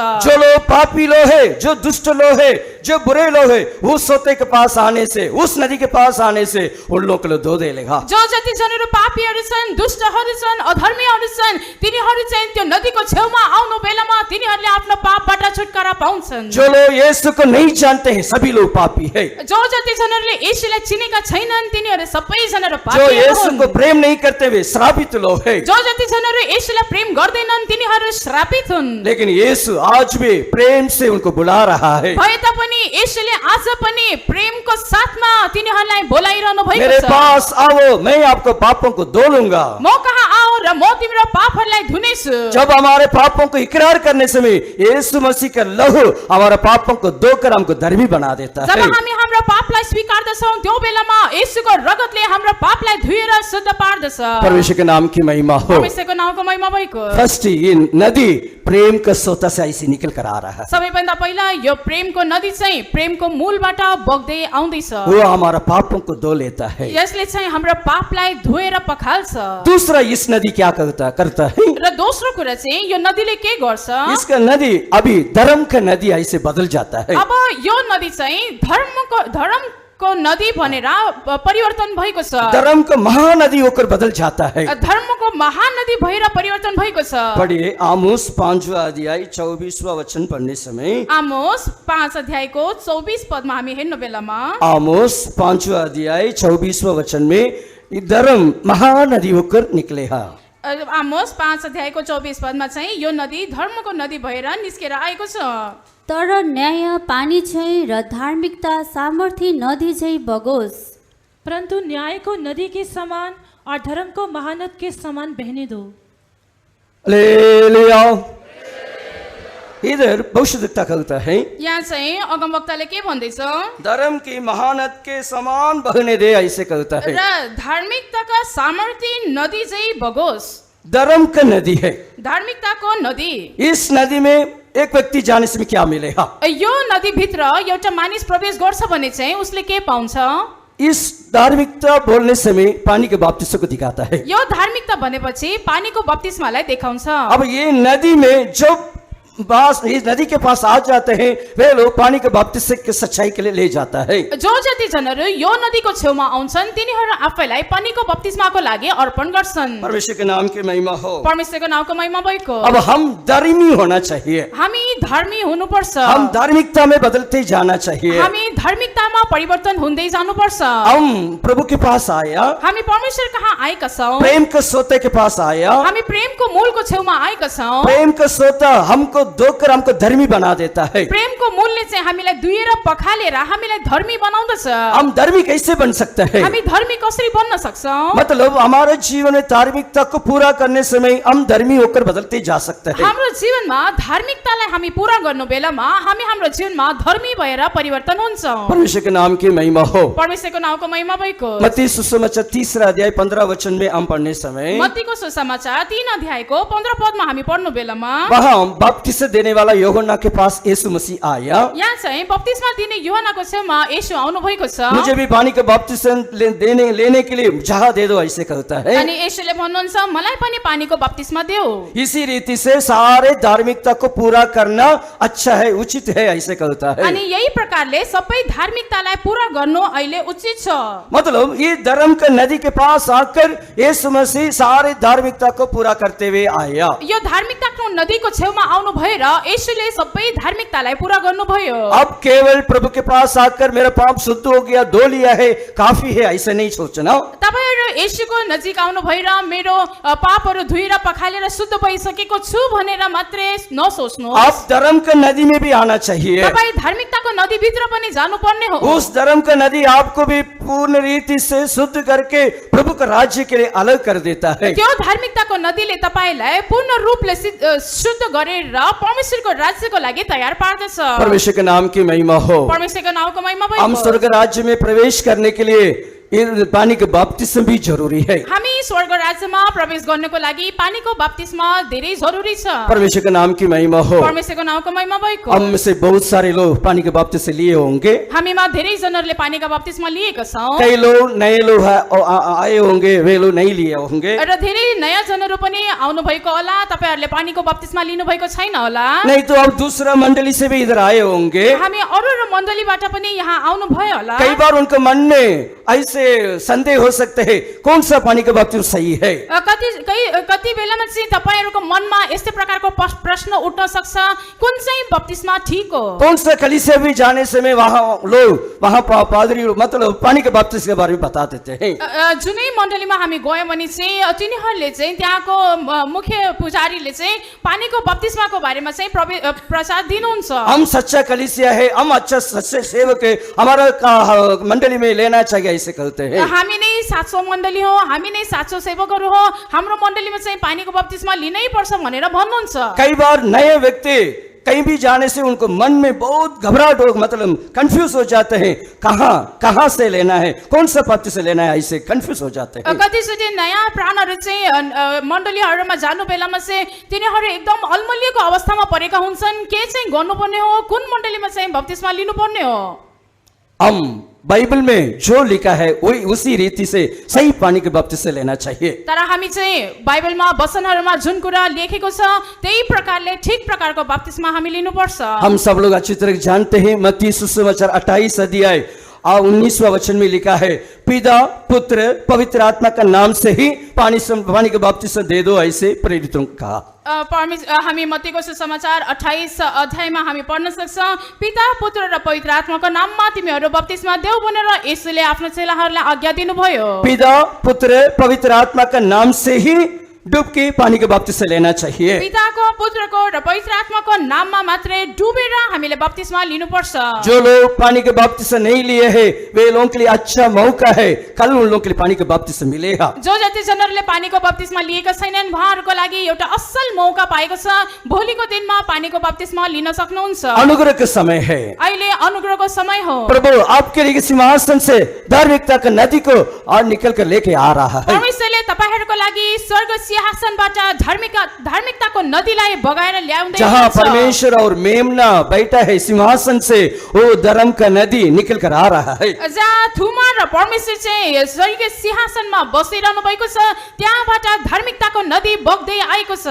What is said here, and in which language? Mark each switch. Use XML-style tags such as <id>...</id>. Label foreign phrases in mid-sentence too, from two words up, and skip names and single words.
<hi>जो लोग पापी लोग है, जो दुष्ट लोग है, जो बुरे लोग है, उस सोते के पास आने से, उस नदी के पास आने से उन लोगों को धो देगा।</hi> <ne>जो जति जनहरू पापीहरू छन् दुष्टहरू छन् अधर्मीहरू छन् तिनीहरू चाहिँ त्यो नदीको छेउमा आउनु बेलामा तिनीहरूले आफ्नो पापबाट छुटकारा पाउँछन्</ne> <hi>जो लोग यीशु को नहीं जानते हैं सभी लोग पापी है।</hi> <ne>जो जति जनहरूले येशूलाई चिनेका छैनन् तिनीहरू सबै जनहरू जो पापीहरू यीशु हुन्</ne> <hi>को प्रेम नहीं करते हुए श्रापित लोग है।</hi> <ne>जो जति जनहरू येशूलाई प्रेम गर्दैनन् तिनीहरू श्रापित हुन्</ne> <hi>लेकिन यीशु आज भी प्रेम से उनको बुला रहा है।</hi> <ne>भए तापनि येशूले आज पनि प्रेमको साथमा तिनीहरूलाई बोलाइरहनु भएको</ne> <hi>मेरे</hi> <ne>छ</ne> <hi>पास आओ, मैं आपको पापों को धो लूंगा।</hi> <ne>म कहाँ आओ र म तिम्रो पापहरूलाई धुनेछु</ne> <hi>जब हमारे पापों को इकरार करने समय यीशु मसीह का लहू हमारे पापों को धोकर हमको धर्मी बना देता जब है।</hi> <ne>हामी हाम्रो पापलाई स्वीकार्दछौं त्यो बेलामा येशूको रगतले हाम्रो पापलाई धुएर शुद्ध पार्दछ</ne> <hi>परमेश्वर के नाम की महिमा हो।</hi> <ne>परमेश्वरको नामको महिमा भएको</ne> <hi>फर्स्ट ये नदी प्रेम का सोता से ऐसे निकल कर आ रहा है।</hi> <ne>सबैभन्दा पहिला यो प्रेमको नदी चाहिँ प्रेमको मूलबाट बग्दै आउँदैछ</ne> <hi>वो हमारा पापों को धो लेता है।</hi> <ne>यसले चाहिँ हाम्रो पापलाई धोएर पखाल्छ</ne> <hi>दूसरा इस नदी क्या करता है?</hi> <ne>र दोस्रो कुरा चाहिँ यो नदीले के गर्छ</ne> <hi>इसका नदी अभी धर्म का नदी ऐसे बदल जाता है।</hi> <ne>अब यो नदी चाहिँ धर्मको नदी भनेर परिवर्तन भएको छ</ne> <hi>धर्म का महानदी होकर बदल जाता है।</hi> <ne>धर्मको महानदी भएर परिवर्तन भएको छ</ne> <hi>पढ़िए आमोस 5वां अध्याय 24वां वचन पढ़ने समय</hi> <ne>आमोस 5 अध्यायको 24 पदमा हामी हेर्नु बेलामा</ne> <hi>आमोस 5वां अध्याय 24वां वचन में धर्म महानदी होकर निकले हा।</hi> <ne>आमोस 5 अध्यायको 24 पदमा चाहिँ यो नदी धर्मको नदी भएर निस्केर आएको छ तर न्याय पानी झैँ र धार्मिकता सामर्थ्य नदी झैँ बगोस्</ne> <hi>परंतु न्याय को नदी के समान और धर्म को महानद के समान बहने दो। हालेलुया। इधर भविष्यवक्ता कहता है</hi> <ne>यहाँ चाहिँ अगमवक्ताले के भन्दैछ</ne> <hi>धर्म की महानद के समान बहने दे, ऐसे कहता है।</hi> <ne>र धार्मिकताका सामर्थ्य नदी चाहिँ बगोस्।</ne> <hi>धर्म का नदी है।</hi> <ne>धार्मिकताको नदी</ne> <hi>इस नदी में एक व्यक्ति जाने से क्या मिलेगा?</hi> <ne>यो नदी भित्र एउटा मानिस प्रवेश गर्छ भने चाहिँ उसले के पाउँछ</ne> <hi>इस धार्मिकता बोलने समय पानी के बपतिस्मा को दिखाता है।</hi> <ne>यो धार्मिकता भनेपछि पानीको बप्तिस्मालाई देखाउँछ</ne> <hi>अब ये नदी में जब इस नदी के पास आ जाते हैं वे लोग पानी के बपतिस्मा के सच्चाई के लिए ले जाता है।</hi> <ne>जो जति जनहरू यो नदीको छेउमा आउँछन् तिनीहरू आफैलाई पानीको बप्तिस्माको लागि अर्पण गर्छन्।</ne> <hi>परमेश्वर के नाम की महिमा हो।</hi> <ne>परमेश्वरको नामको महिमा भएको।</ne> <hi>अब हम धर्मी होना चाहिए।</hi> <ne>हामी धर्मी हुनुपर्छ।</ne> <hi>हम धार्मिकता में बदलते जाना चाहिए।</hi> <ne>हामी धार्मिकतामा परिवर्तन हुँदै जानुपर्छ।</ne> <hi>हम प्रभु के पास आया,</hi> <ne>हामी परमेश्वर कहाँ आएका छौँ।</ne> <hi>प्रेम के सोते के पास आया।</hi> <ne>हामी प्रेमको मूलको छेउमा आएका छौँ।</ne> <hi>प्रेम का सोता हमको धोकर हमको धर्मी बना देता है।</hi> <ne>प्रेमको मूलले चाहिँ हामीलाई दुहेर पखालेर हामीलाई धर्मी बनाउँदछ।</ne> <hi>हम धर्मी कैसे बन सकते हैं?</hi> <ne>हामी धर्मी कसरी बन्न सक्छौँ?</ne> <hi>मतलब हमारे जीवन में धार्मिकता को पूरा करने समय हम धर्मी होकर बदलते जा सकते हैं।</hi> <ne>हाम्रो जीवनमा धार्मिकतालाई हामी पूरा गर्नु बेलामा हामी हाम्रो जीवनमा धर्मी भएर परिवर्तन हुन्छौँ।</ne> <hi>परमेश्वर के नाम की महिमा हो।</hi> <ne>परमेश्वरको नामको महिमा भएको।</ne> <hi>मत्ती सुसमाचार 3 अध्याय 15 वचन में हम पढ़ने समय</hi> <ne>मत्तीको सुसमाचार 3 अध्यायको 15 पदमा हामी पढ्नु बेलामा</ne> <hi>वहाँ बपतिस्मा देने वाला यूहन्ना के पास यीशु मसीह आया।</hi> <ne>यहाँ चाहिँ बप्तिस्मा दिने यूहन्नाको छेउमा येशू आउनु भएको छ।</ne> <hi>मुझे भी पानी का बपतिस्मा लेने के लिए जहाँ दे दो, ऐसे कहता है।</hi> <ne>अनि येशूले भन्नुहुन्छ मलाई पनि पानीको बप्तिस्मा देऊ।</ne> <hi>इसी रीति से सारे धार्मिकता को पूरा करना अच्छा है, उचित है, ऐसे कहता है।</hi> <ne>अनि यही प्रकारले सबै धार्मिकतालाई पूरा गर्नु अहिले उचित छ।</ne> <hi>मतलब ये धर्म का नदी के पास आकर यीशु मसीह सारे धार्मिकता को पूरा करते हुए आया।</hi> <ne>यो धार्मिकताको नदीको छेउमा आउनु भएर यसुले सबै धार्मिकतालाई पूरा गर्नुभयो।</ne> <hi>अब केवल प्रभु के पास आकर मेरा पाप शुद्ध हो गया, धो लिया है, काफी है, ऐसा नहीं सोचना।</hi> <ne>तपाईहरु यसुको नजिक आउनु भएर मेरो पापहरु धुएर पखालेर शुद्ध भइसकेको छु भनेर मात्रै नसोच्नु।</ne> <hi>आप धर्म का नदी में भी आना चाहिए।</hi> <ne>तपाई धार्मिकताको नदी भित्र पनि जानुपर्ने हो।</ne> <hi>उस धर्म का नदी आपको भी पूर्ण रीति से शुद्ध करके प्रभु का राज्य के लिए अलग कर देता है।</hi> <ne>त्यो धार्मिकताको नदीले तपाईलाई पूर्ण रूपले शुद्ध गरेर परमेश्वरको राज्यको लागि तयार पार्दछ।</ne> <hi>परमेश्वर के नाम की महिमा हो।</hi> <ne>परमेश्वरको नामको महिमा भयो।</ne> <hi>हम स्वर्ग राज्य में प्रवेश करने के लिए ये पानी का बपतिस्मा भी जरूरी है।</hi> <ne>हामी स्वर्ग राज्यमा प्रवेश गर्नको लागि पानीको बपतिस्मा धेरै जरुरी छ।</ne> <hi>परमेश्वर के नाम की महिमा हो।</hi> <ne>परमेश्वरको नामको महिमा भएको।</ne> <hi>हम में से बहुत सारे लोग पानी के बपतिस्मा लिए होंगे।</hi> <ne>हामीमा धेरै जनाहरुले पानीका बपतिस्मा लिएका छौं।</ne> <hi>कई लोग नए लोग आए होंगे, वे लोग नहीं लिए होंगे।</hi> <ne>र धेरै नयाँ जनहरु पनि आउनु भएको होला, तपाईहरुले पानीको बपतिस्मा लिनु भएको छैन होला।</ne> <hi>नहीं तो अब दूसरा मंडली से भी इधर आए होंगे।</hi> <ne>हामी अरू मण्डलीबाट पनि यहाँ आउनु भयो होला।</ne> <hi>कई बार उनके मन में ऐसे संदेह हो सकते हैं कौन सा पानी का बपतिस्मा सही है।</hi> <ne>कति बेलामा चाहिँ तपाईहरुको मनमा यस्तै प्रकारको प्रश्न उठ्न सक्छ, कुन चाहिँ बपतिस्मा ठीक हो।</ne> <hi>कौन सा कलीसिया भी जाने से में वहाँ पादरी मतलब पानी के बपतिस्मा के बारे में बता देते हैं।</hi> <ne>जुनै मण्डलीमा हामी गयौं भने चाहिँ तिनीहरूले चाहिँ त्यहाँको मुख्य पुजारीले चाहिँ पानीको बपतिस्माको बारेमा चाहिँ प्रचार दिनुहुन्छ।</ne> <hi>हम सच्चा कलीसिया है, हम अच्छा सच्चे सेवक है, हमारा मंडली में लेना चाहिए, ऐसे कहते हैं।</hi> <ne>हामी नै साँचो मण्डली हो, हामी नै साँचो सेवकहरू हो, हाम्रो मण्डलीमा चाहिँ पानीको बपतिस्मा लिनै पर्छ भनेर भन्नुहुन्छ।</ne> <hi>कई बार नए व्यक्ति कहीं भी जाने से उनको मन में बहुत घबराहट हो, मतलब कंफ्यूज हो जाते हैं, कहाँ से लेना है, कौन सा पत्ती से लेना है, ऐसे कंफ्यूज हो जाते हैं।</hi> <ne>कतिचोटि नयाँ प्राणहरू चाहिँ मण्डलीहरूमा जानु बेलामा चाहिँ तिनीहरू एकदम अलमलिएको अवस्थामा परेका हुन्छन्, के चाहिँ गर्नुपर्ने हो, कुन मण्डलीमा चाहिँ बपतिस्मा लिनुपर्ने हो।</ne> <hi>हम बाइबल में जो लिखा है वही उसी रीति से सही पानी के बपतिस्मा लेना चाहिए।</hi> <ne>तर हामी चाहिँ बाइबलमा वचनहरूमा जुन कुरा लेखेको छ त्यही प्रकारले ठीक प्रकारको बपतिस्मा हामी लिनुपर्छ।</ne> <hi>हम सब लोग अच्छी तरह जानते हैं मत्ती सुसमाचार 28 अध्याय 19वां वचन में लिखा है, पिता पुत्र पवित्र आत्मा का नाम से ही पानी के बपतिस्मा दे दो, ऐसे प्रेरितों को कहा।</hi> <ne>हामी मत्तीको सुसमाचार 28 अध्यायमा हामी पढ्न सक्छौं, पिता पुत्र र पवित्र आत्माको नाममा तिमीहरू बपतिस्मा देऊ भनेर यसुले आफ्नो चेलाहरूलाई आज्ञा दिनुभयो।</ne> <hi>पिता पुत्र पवित्र आत्मा का नाम से ही डुबकी पानी के बपतिस्मा लेना चाहिए।</hi> <ne>पिताको पुत्रको र पवित्र आत्माको नाममा मात्रै डुबेर हामीले बपतिस्मा लिनुपर्छ।</ne> <hi>जो लोग पानी के बपतिस्मा नहीं लिए हैं वे लोगों के लिए अच्छा मौका है, कल उन लोगों के लिए पानी के बपतिस्मा मिलेगा।</hi> <ne>जो जति जनहरूले पानीको बपतिस्मा लिएका छैनन् उहाँहरूको लागि एउटा असल मौका पाएको छ, भोलिको दिनमा पानीको बपतिस्मा लिन सक्नुहुन्छ।</ne> <hi>अनुग्रह का समय है,</hi> <ne>अहिले अनुग्रहको समय हो।</ne> <hi>प्रभु आपके लिए सिंहासन से धार्मिकता का नदी को और निकल कर लेके आ रहा है।</hi> <ne>परमेश्वरले तपाईहरुको लागि स्वर्ग सिंहासनबाट धार्मिकताको नदीलाई बगाएर ल्याउँदै</ne> <hi>जहाँ परमेश्वर और मेमना बैठा है सिंहासन से वो धर्म का नदी निकल कर आ रहा है।</hi> <ne>जहाँ थुमा र परमेश्वर चाहिँ स्वर्गीय सिंहासनमा बसिरहनु भएको छ त्यहाँबाट धार्मिकताको नदी बग्दै आएको छ।</ne>